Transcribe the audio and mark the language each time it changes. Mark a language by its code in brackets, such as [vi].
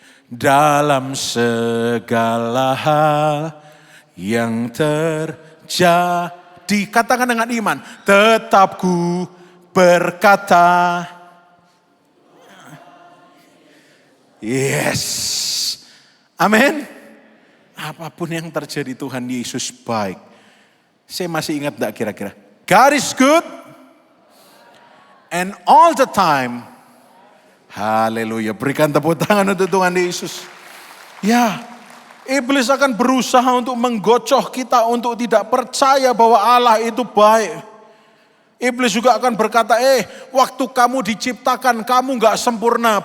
[id] dalam segala hal yang terjadi, katakan dengan iman, tetap ku berkata, yes, amin. Apapun yang terjadi Tuhan Yesus baik. Saya masih ingat enggak kira-kira? [en] God is good and all the time. [id] Haleluya. Berikan tepuk tangan untuk Tuhan Yesus. Ya, iblis akan berusaha untuk menggocoh kita untuk tidak percaya bahwa Allah itu baik. Iblis juga akan berkata, waktu kamu diciptakan kamu gak sempurna.